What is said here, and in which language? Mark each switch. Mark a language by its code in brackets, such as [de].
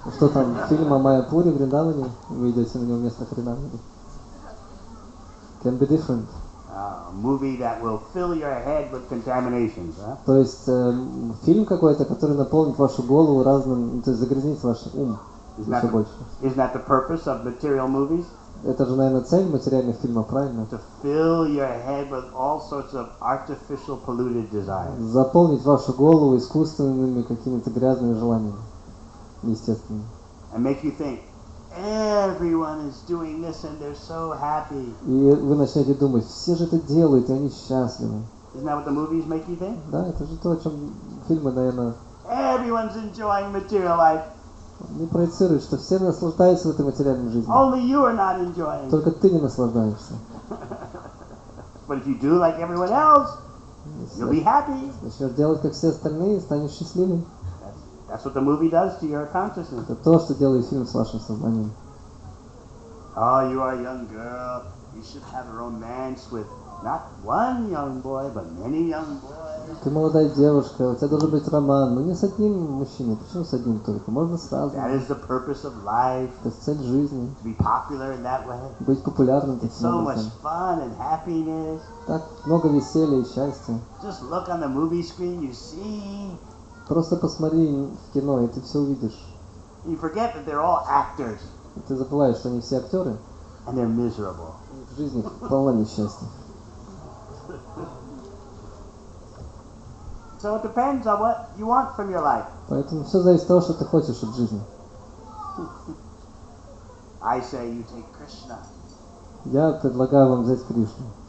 [ru] Что там, фильм о Майяпуре, Вриндаване? Вы идете на него вместо Харинама? [en] Can be different. A movie that will fill your head with contaminations, huh? [ru] То есть фильм какой-то, который наполнит вашу голову разным, то есть загрязнит ваш ум еще больше. [en] Isn't that the purpose of material movies? [ru] Это же, наверное, цель материальных фильмов, правильно? [en] To fill your head with all sorts of artificial polluted desires. [ru] Заполнить вашу голову искусственными какими-то грязными желаниями, естественными. [en] And make you think, everyone is doing this and they're so happy. [ru] И вы начнете думать, все же это делают, и они счастливы. [en] Isn't that what the movies make you think? [ru] Да, это же то, о чем фильмы, наверное, [en] Everyone's enjoying material life. [ru] не проецируют, что все наслаждаются в этой материальной жизни. [en] Only you are not enjoying. [ru] Только ты не наслаждаешься. [en] But if you do like everyone else, you'll be happy. [ru] Начнешь делать, как все остальные, станешь счастливым. [en] That's what the movie does to your consciousness. [ru] Это то, что делает фильм с вашим сознанием. [en] Oh, you are a young girl. You should have a romance with not one young boy, but many young boys. [ru] Ты молодая девушка, у тебя должен быть роман, но не с одним мужчиной. Почему с одним только? Можно сразу. [en] That is the purpose of life. [ru] Это цель жизни. [en] To be popular in that way. [ru] Быть популярным [en] It's [ru] таким [en] so much [ru] образом. [en] fun and happiness. [ru] Так много веселья и счастья. [en] Just look on the movie screen, you see. [ru] Просто посмотри в кино, и ты все увидишь. [en] You forget that they're all actors. [ru] И ты забываешь, что они все актеры, [en] And they're miserable. [ru] и в жизни полна несчастья. [en] So it depends on what you want from your life. [ru] Поэтому все зависит от того, что ты хочешь от жизни. [en] I say you take Krishna. [ru] Я предлагаю вам взять Кришну.